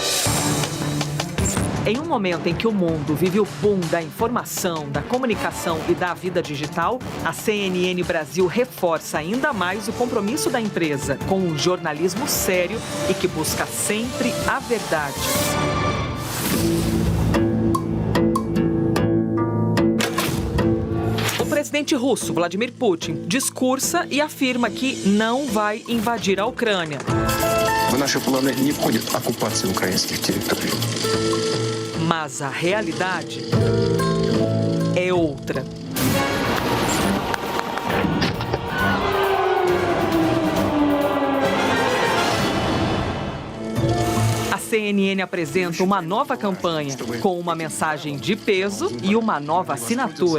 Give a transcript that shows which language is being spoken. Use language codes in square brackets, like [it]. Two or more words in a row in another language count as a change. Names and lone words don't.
[pt] Em um momento em que o mundo vive o boom da informação, da comunicação e da vida digital, a CNN Brasil reforça ainda mais o compromisso da empresa com um jornalismo sério e que busca sempre a verdade. O presidente russo, Vladimir Putin, discursa e afirma que não vai invadir a Ucrânia. [ru] В наши планы не входит оккупация украинских территорий. [pt] Mas a realidade é outra. A CNN apresenta uma nova campanha com uma mensagem de peso e uma nova assinatura.